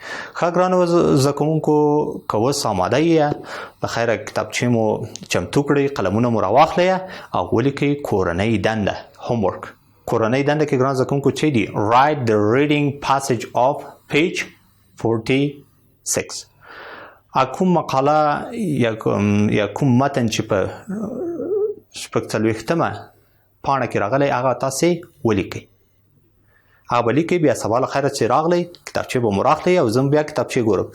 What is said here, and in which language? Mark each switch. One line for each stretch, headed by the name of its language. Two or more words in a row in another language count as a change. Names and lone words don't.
Pashto: ښه ګرانو زده کوونکو که اوس آماده یې له خیره کتابچې مو چمتو کړئ قلمونه مو راواخلئ او ولیکئ کورنۍ دنده homework. کورنۍ دنده کې ګران زده کوونکو چې دي
English: write the reading passage of page 46.
Pashto: کوم مقاله یا کوم متن چې په شپږ څلوېښتمه پاڼه کې راغلی هغه تاسې ولیکئ. هغه به لیکئ بیا سبا له خیره چې راغلی کتابچې به مو راخلئ او زه بیا کتابچې ګورم.